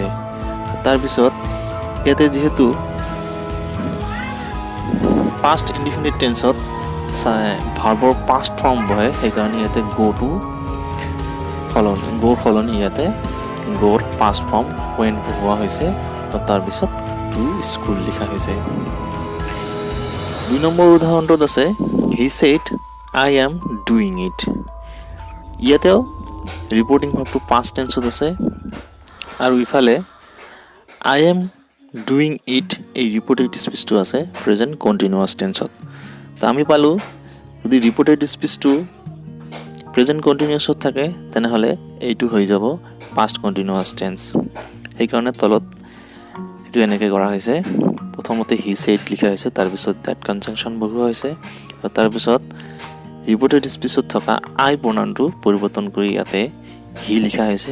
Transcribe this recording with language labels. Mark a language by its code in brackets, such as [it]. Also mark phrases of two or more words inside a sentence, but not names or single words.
[as] তাৰপিছত ইয়াতে যিহেতু [en] past indefinite tense verb past form [as] বহে সেইকাৰণে ইয়াতে গ'ৰ সলনি ইয়াতে গ'ৰ [en] past form went [as] হোৱা হৈছে আৰু তাৰপিছত [en] to school [as] লিখা হৈছে। 2 নম্বৰ উদাহৰণটোত আছে [en] he said I am doing it. [as] ইয়াতেও [en] reporting verb past tense [as] আছে আৰু ইফালে [en] I am doing it [as] এই [en] reported speech [as] আছে [en] present continuous tense. [as] তো আমি পালোঁ যদি [en] reported speech present continuous [as] থাকে তেনেহ'লে এইটো হৈ যাব [en] past continuous tense. [as] সেইকাৰণে তলত এইটো এনেকৈ কৰা হৈছে, প্ৰথমতে [en] he said [as] লিখা হৈছে, তাৰপিছত [en] that conjunction [as] বহোৱা হৈছে আৰু তাৰপিছত [en] reported speech [as] থকা [en] I pronoun [as] পৰিৱৰ্তন কৰি ইয়াতে হি লিখা হৈছে।